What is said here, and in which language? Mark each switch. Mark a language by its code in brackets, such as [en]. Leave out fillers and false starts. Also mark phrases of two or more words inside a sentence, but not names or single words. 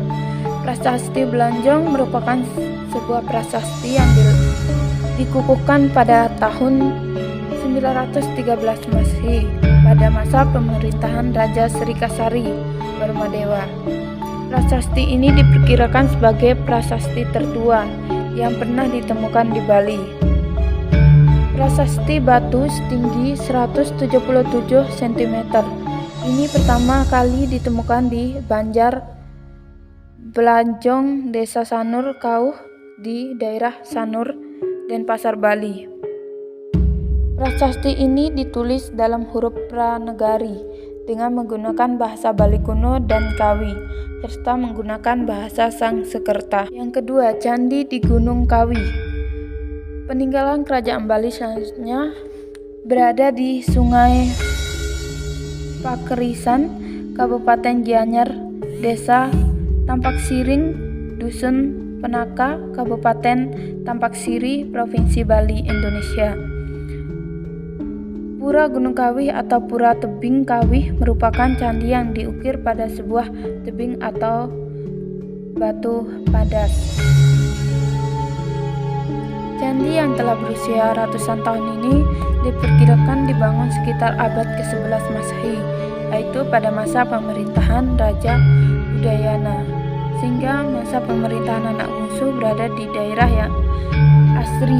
[id] Prasasti Belanjong merupakan sebuah prasasti yang dikukuhkan pada tahun 913 Masehi pada masa pemerintahan Raja Srikasari Barmadewa. Prasasti ini diperkirakan sebagai prasasti tertua yang pernah ditemukan di Bali. Prasasti batu setinggi 177 cm. Ini pertama kali ditemukan di Banjar Belanjong, Desa Sanur Kauh di daerah Sanur, Denpasar, Bali. Prasasti ini ditulis dalam huruf Pranagari dengan menggunakan bahasa Bali kuno dan Kawi, serta menggunakan bahasa Sangsekerta. Yang kedua, Candi di Gunung Kawi. Peninggalan Kerajaan Bali selanjutnya berada di Sungai Pakerisan, Kabupaten Gianyar, Desa Tampak Siring, Dusun Penaka, Kabupaten Tampak Siri, Provinsi Bali, Indonesia. Pura Gunung Kawih atau Pura Tebing Kawih merupakan candi yang diukir pada sebuah tebing atau batu padas. Candi yang telah berusia ratusan tahun ini diperkirakan dibangun sekitar abad ke-11 Masehi, yaitu pada masa pemerintahan Raja Udayana, sehingga masa pemerintahan anak bungsu berada di daerah yang asri.